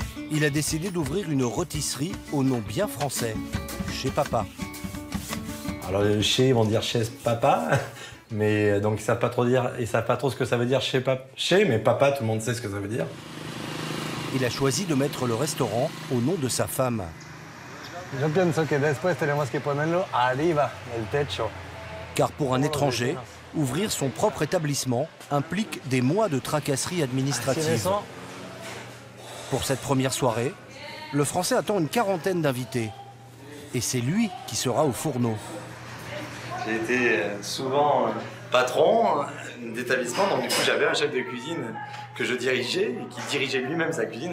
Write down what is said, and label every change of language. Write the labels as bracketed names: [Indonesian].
[French] Il a décidé d'ouvrir une rôtisserie au nom bien français, Chez Papa. Alors chez, ils vont dire chez papa, mais donc ils savent pas trop ce que ça veut dire chez papa. Chez, mais papa, tout le monde sait ce que ça veut dire. Il a choisi de mettre le restaurant au nom de sa femme. [Spanish] Je pienso que después tenemos que ponerlo arriba del techo. [French] Car pour un étranger, ouvrir son propre établissement implique des mois de tracasseries administratives. Pour cette première soirée, le Français attend une 40aine d'invités. Et c'est lui qui sera au fourneau. J'ai été souvent patron d'établissement, donc du coup j'avais un chef de cuisine que je dirigeais et qui dirigeait lui-même sa cuisine.